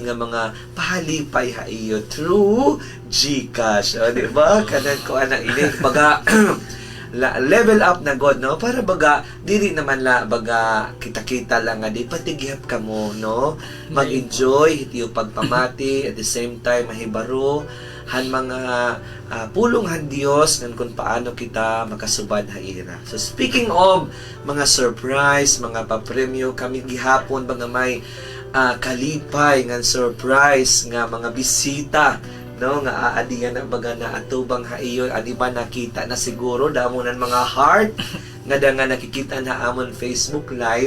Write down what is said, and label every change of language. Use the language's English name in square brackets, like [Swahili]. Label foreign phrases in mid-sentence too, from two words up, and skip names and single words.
[Waray] nga mga pahalipay ha iyo through GCash, o di ba, kanan ko ana ini baga [English] level up [Waray] na god, no, para baga dili naman la baga kita-kita lang nga di patigyap ka mo, no, mag-enjoy itiyo pagpamati [English] at the same time [Waray] mahibaro han mga pulong han Dios ngan kung paano kita makasubad ha ira. So [English] speaking of [Waray] mga surprise, mga papremyo kami gihapon mga may kalipay ngan surprise nga mga bisita, no, nga aadiyan na baga na atubang ha iyon adi ba nakita na siguro damonan mga heart nga da nga nakikita na amon Facebook Live.